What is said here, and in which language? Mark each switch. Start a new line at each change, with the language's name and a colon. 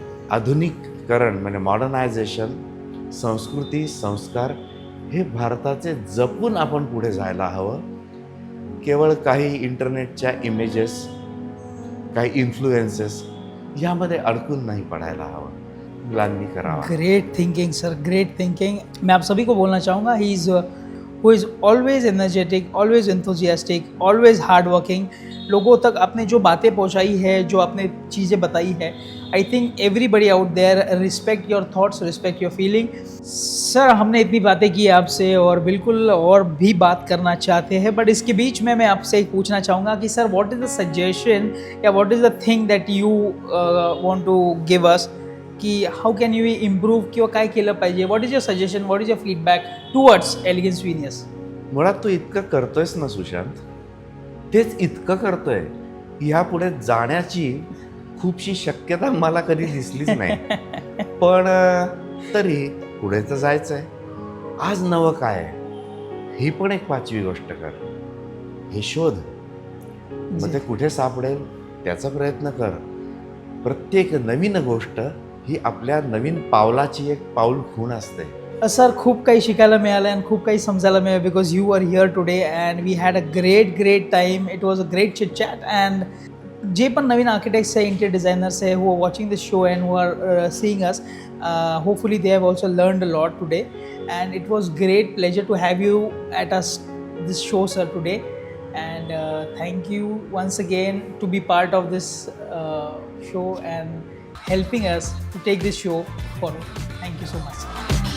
Marathi: आधुनिकीकरण म्हणजे मॉडर्नायझेशन, संस्कृती, संस्कार हे भारताचे जपून आपण पुढे जायला हवं. केवळ काही इंटरनेटच्या इमेजेस, काही इन्फ्लुएन्सेस यामध्ये अडकून नहीं पडायला हवं. मुलांनी करावा.
English: Great thinking sir, great thinking.
Hindi: मैं आप सभी को बोलना चाहूँगा,
English: He is who is always energetic, always enthusiastic, always hard working.
Hindi: लोगों तक आपने जो बातें पहुंचाई है, जो आपने चीज़ें बताई है,
English: I think everybody out there respect your thoughts, respect your feeling.
Hindi: Sir हमने इतनी बातें की आपसे और बिल्कुल और भी बात करना चाहते हैं, बट इसके बीच में मैं आपसे एक पूछना चाहूँगा कि sir
English: what is the suggestion या what is the thing that you want to give us की how can you improve
Marathi: किंवा काय केलं पाहिजे?
English: What is your suggestion, what is your feedback towards elegance veneers?
Marathi: मुळात तू इतकं करतोयस ना सुशांत, तेच इतकं करतोय, ह्यापुढे जाण्याची खूपशी शक्यता मला कधी दिसलीच नाही. पण तरी पुढे तर जायचं आहे. आज नवं काय आहे, ही पण एक 5वी गोष्ट कर. हे शोध, मग ते कुठे सापडेल त्याचा प्रयत्न कर. प्रत्येक नवीन गोष्ट ही आपल्या नवीन पावलाची एक पाऊल खूण असते. सर खूप काही शिकायला मिळालं आणि खूप काही समजायला मिळालं
English: Because you are here today and we had a great time. It was a great chit chat.
Marathi: And जे पण नवीन आर्किटेक्ट्स आहे, इंटिरियर डिझायनर्स आहे,
English: Who are watching this show and who are seeing us, hopefully they have also learned a lot today. And it was great pleasure to have you at us this show sir today. And thank you once again to be part of this show and helping us to take this show forward. Thank you so much.